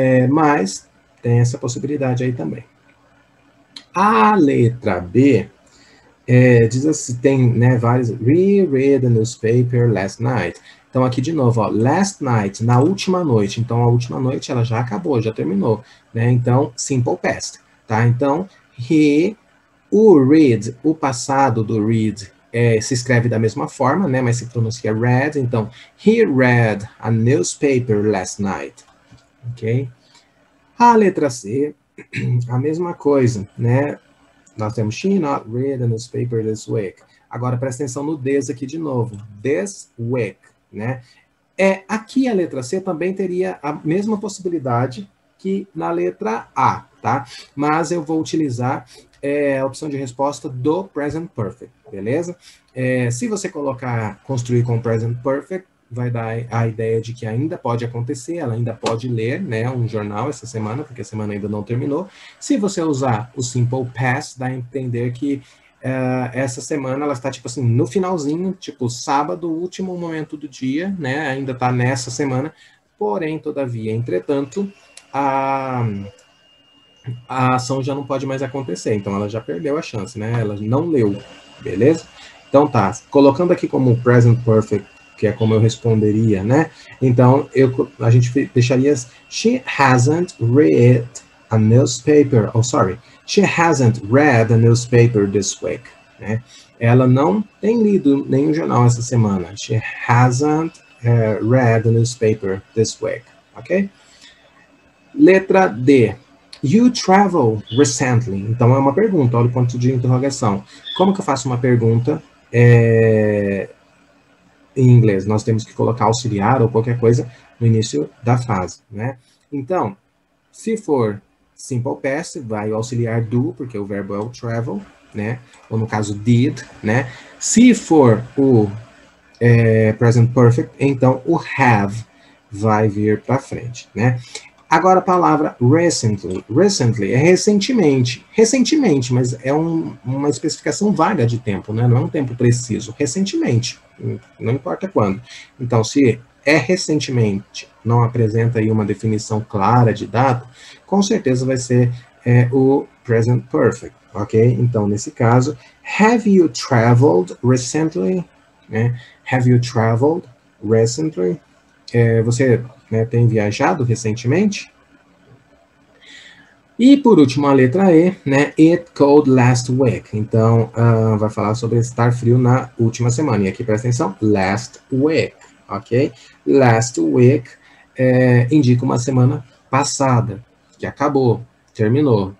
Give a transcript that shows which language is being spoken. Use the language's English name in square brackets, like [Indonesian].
[Portuguese] Mas tem essa possibilidade aí também. A letra B diz assim, tem, né, vários, [English] reread the newspaper last night. [Portuguese] Então, aqui de novo, ó, [English] last night, [Portuguese] na última noite. Então, a última noite, ela já acabou, já terminou, né? Então, simple past, tá? Então, o read, o passado do read, se escreve da mesma forma, né? Mas se pronuncia read. [English] Então, he read a newspaper last night, ok? [Portuguese] A letra C, a mesma coisa, né? Nós temos [English] she not read a newspaper this week. [Portuguese] Agora, presta atenção no this aqui de novo. [English] This week, [Portuguese] né? Aqui a letra C também teria a mesma possibilidade que na letra A, tá? Mas eu vou utilizar a opção de resposta do present perfect, beleza? Se você construir com present perfect, vai dar a ideia de que ainda pode acontecer, ela ainda pode ler, né, um jornal essa semana, porque a semana ainda não terminou. Se você usar o simple past, dá a entender que essa semana ela está, tipo assim, no finalzinho, tipo, sábado, último momento do dia, né, ainda está nessa semana, porém, todavia, entretanto, a ação já não pode mais acontecer, então ela já perdeu a chance, né, ela não leu, beleza? Então tá, colocando aqui como present perfect, que é como eu responderia, né? Então, a gente deixaria [English] she hasn't read a newspaper, she hasn't read a newspaper this week, né? [Portuguese] Ela não tem lido nenhum jornal essa semana. [English] She hasn't read a newspaper this week, ok? [Portuguese] Letra D. [English] You traveled recently. [Portuguese] Então, é uma pergunta, olha o ponto de interrogação. Como que eu faço uma pergunta em inglês? Nós temos que colocar auxiliar ou qualquer coisa no início da frase, né? Então, se for simple past, vai o auxiliar do, porque o verbo é o travel, né? Ou no caso, did, né? Se for o present perfect, então o have vai vir para frente, né? Agora a palavra recently. Recently é recentemente. Recentemente, mas é uma especificação vaga de tempo, né? Não é um tempo preciso. Recentemente, não importa quando. Então, se é recentemente, não apresenta aí uma definição clara de data, com certeza vai ser o present perfect, ok? Então, nesse caso, [English] have you traveled recently? [Portuguese] Né? [English] Have you traveled recently? [Portuguese] Você, né, tem viajado recentemente? E por último, a letra E, né? [English] It cold last week. [Portuguese] Então, vai falar sobre estar frio na última semana. E aqui, presta atenção, [English] last week, [Portuguese] ok? [English] Last week [Portuguese] indica uma semana passada, que acabou, terminou.